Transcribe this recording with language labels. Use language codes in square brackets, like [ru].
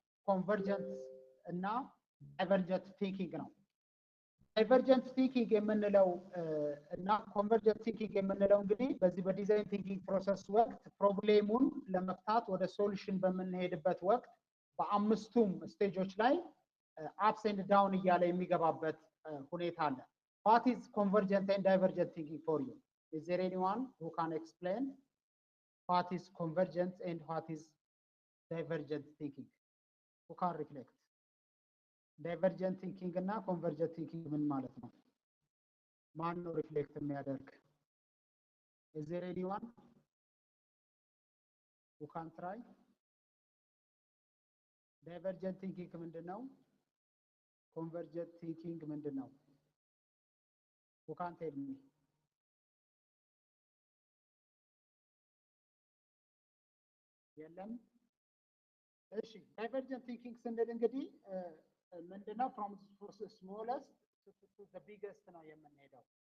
[am] ኮንቨርጀንት እና ዳይቨርጀንት ቲንኪንግ ነው። ዳይቨርጀንት ቲንኪንግ የምንለው እና ኮንቨርጀንት ቲንኪንግ የምንለው እንግዲህ በዚህ በዲዛይን ቲንኪንግ ፕሮሰስ ወቅት ፕሮብሌሙን ለመፍታት ወደ ሶሉሽን በምንሄድበት ወቅት በአምስቱም ስቴጆች ላይ አፕስ ኤንድ ዳውን እያለ የሚገባበት ሁኔታ አለ። [en] What is convergent and divergent thinking for you? Is there anyone who can explain what is convergent and what is divergent thinking? Who can reflect? [am] Divergent thinking እና convergent thinking ምን ማለት ነው? ማን ነው ሪፍሌክት የሚያደርግ? [en] Is there anyone who can try? Divergent thinking [am] ምንድን ነው? [en] Convergent thinking ምንድን ነው? Who can tell me? [am] የለም። እሺ ዳይቨርጀንት ቲንኪንግ ስንል እንግዲህ ምንድነው? [en] from the smallest to the biggest [am] ነው የምንሄደው።